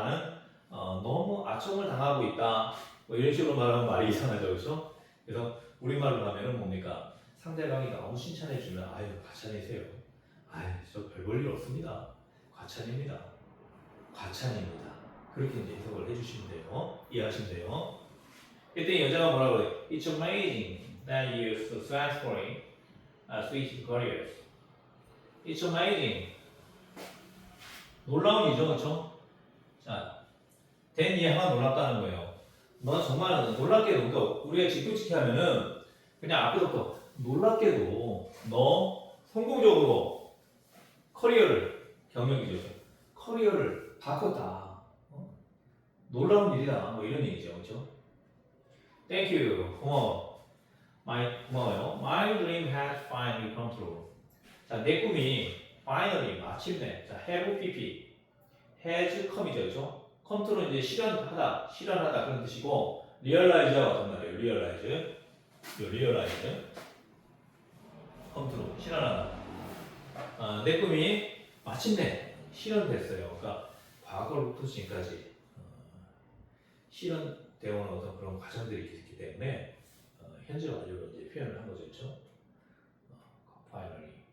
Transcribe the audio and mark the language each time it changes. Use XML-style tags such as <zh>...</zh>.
<ko>나는 너무 아첨을 당하고 있다. 뭐 이런 식으로 말하면 말이 이상하죠. 그렇죠? 그래서 우리말로 하면은 뭡니까? 상대방이 너무 칭찬해주면 과찬이세요. 저 별 볼 일 없습니다. 과찬입니다. 과찬입니다. 그렇게 이제 해석을 해주시면 돼요. 이해하시면 돼요. 그때 여자가 뭐라고 그래요?</ko> <en>It's amazing that you successfully switched careers. It's amazing.</en> <ko>놀라운 일이죠, 그렇죠? 자, 된 이해가 놀랍다는 거예요. 너 정말 놀랍게도, 그러니까 우리가 직도직해 하면은 그냥 앞에서부터 놀랍게도 너 성공적으로 경력이죠. 커리어를 바꿨다. 놀라운 일이다. 뭐 이런 얘기죠, 그렇죠?</ko> <en>Thank you.</en> <ko>고마워요.</ko> <en>My dream has finally come true.</en> <ko>자, 내 꿈이 finally 마침내. 자, have pp, has come이죠, 그렇죠? come to는 이제 실현하다 그런 뜻이고, realize가 어떤 말이에요? realize, come true, 실현하다. 내 꿈이 마침내 실현됐어요. 그러니까 과거로부터 지금까지 실현되어 온 어떤 그런 과정들이 있기 때문에 현재 완료로 이제 표현을 한 거죠, 그렇죠?</ko> <en>finally.</en>